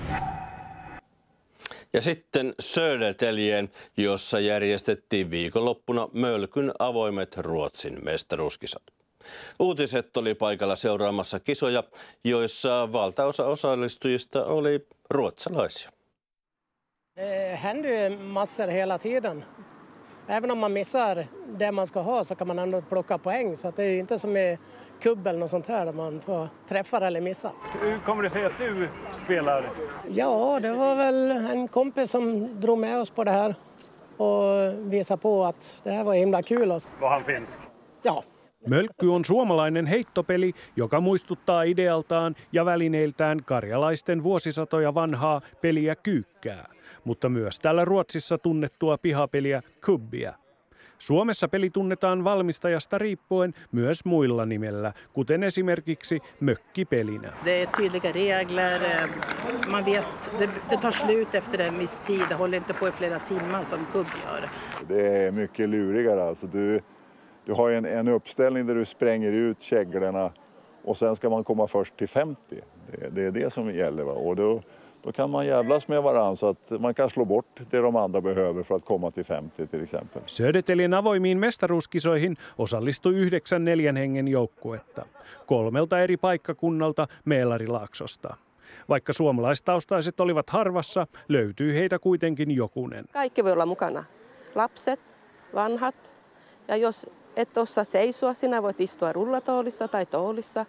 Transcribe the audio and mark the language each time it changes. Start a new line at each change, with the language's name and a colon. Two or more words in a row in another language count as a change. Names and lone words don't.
Finnish: Ja sitten Södertäljen, jossa järjestettiin viikonloppuna Mölkyn avoimet Ruotsin mestaruuskisat. Uutiset oli paikalla seuraamassa kisoja, joissa valtaosa osallistujista oli ruotsalaisia.
Swedish: Det händer ju massor hela tiden. Även om man missar det man ska ha så kan man ändå plocka poäng. Så att det är inte som i kubb eller något sånt här där man får träffa eller missa. Hur kommer det sig att du spelar? Ja, det var väl en kompis som drog med oss på det här och visade på att det här var himla kul. Var han finsk? Ja.
Finnish: Mölkky on suomalainen heittopeli, joka muistuttaa idealtaan ja välineiltään karjalaisten vuosisatoja vanhaa peliä kyykkää, mutta myös täällä Ruotsissa tunnettua pihapeliä kubbia. Suomessa peli tunnetaan valmistajasta riippuen myös muilla nimellä, kuten esimerkiksi mökkipelinä.
Swedish: Det är tydliga regler, man vet, det tar slut efter en viss tid, det håller inte på i flera timmar som kubb gör. Det är mycket lurigare, alltså du har en uppställning där du spränger ut käglorna och sen ska man komma först till 50. Det är det som gäller, va? Och då kan man jävlas med varandra så att man kan slå bort det de andra behöver för att komma till 50 till exempel.
Finnish: Södertäljen avoimiin mestaruuskisoihin osallistui 9 4 hengen joukkuetta, 3 eri paikkakunnalta Meelarilaaksosta. Vaikka suomalaistaustaiset olivat harvassa, löytyi heitä kuitenkin jokunen. Kaikki voi olla mukana. Lapset, vanhat ja jos et osaa seisoa, sinä voit istua rullatoolissa tai toolissa.